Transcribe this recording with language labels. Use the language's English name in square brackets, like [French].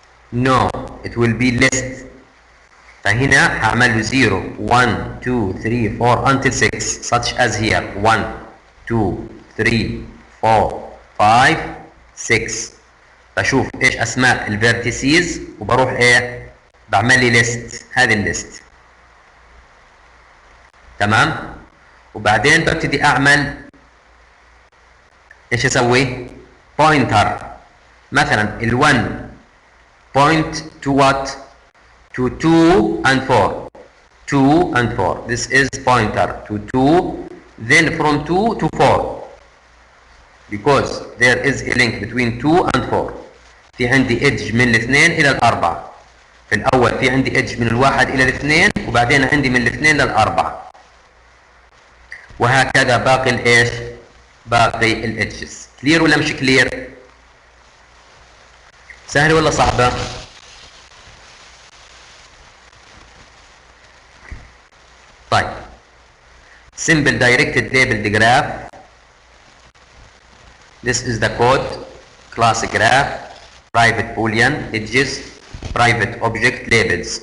[English] No, it will be list. [Arabic] فهنا هعمل له [English] 0 1 2 3 4 until 6 such as here 1 2 3 4 5 6. [Arabic] بشوف ايش اسماء الفيرتيسيز وبروح ايه بعمل لي ليست. هذه الليست تمام. وبعدين ببتدي اعمل ايش اسوي؟ بوينتر. مثلا [English] ال1 point to what? to 2 and 4. 2 and 4. This is pointer to 2, then from 2 to 4. Because there is a link between 2 and 4. [Arabic] في عندي edge من الاثنين إلى الأربعة. في الأول في عندي edge من الواحد إلى الاثنين، وبعدين عندي من الاثنين للأربعة. وهكذا باقي الإيش؟ باقي الإدجز. كلير ولا مش كلير؟ سهلة ولا صعبة؟ طيب [English] simple directed labeled graph. This is the code. Class graph, private boolean, edges, private object labels.